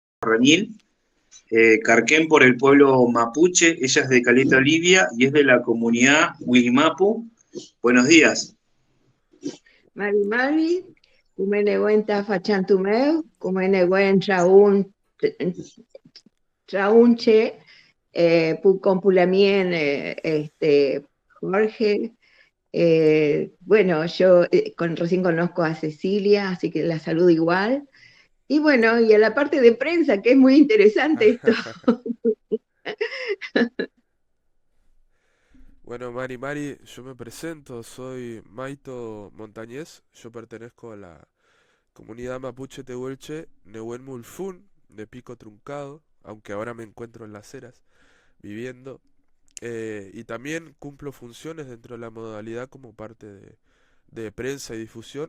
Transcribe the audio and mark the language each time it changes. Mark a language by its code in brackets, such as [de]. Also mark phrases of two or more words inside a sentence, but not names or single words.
[es] Rañil, Carquén por el pueblo mapuche, ella es de Caleta Olivia y es de la comunidad Wilimapu. Buenos días. [arn] Mari Mari, kumeneguen tafachantumeu, kumeneguen traunche, compulamien, [es] Jorge. Bueno, yo recién conozco a Cecilia, así que la saludo igual. Y bueno, y a la parte de prensa, que es muy interesante esto. Bueno, [arn] Mari Mari, [es] yo me presento, soy Maito Montañez, yo pertenezco a la comunidad mapuche tehuelche Nehuen Mulfún de Pico Truncado, aunque ahora me encuentro en Las Heras viviendo, y también cumplo funciones dentro de la modalidad como parte de prensa y difusión.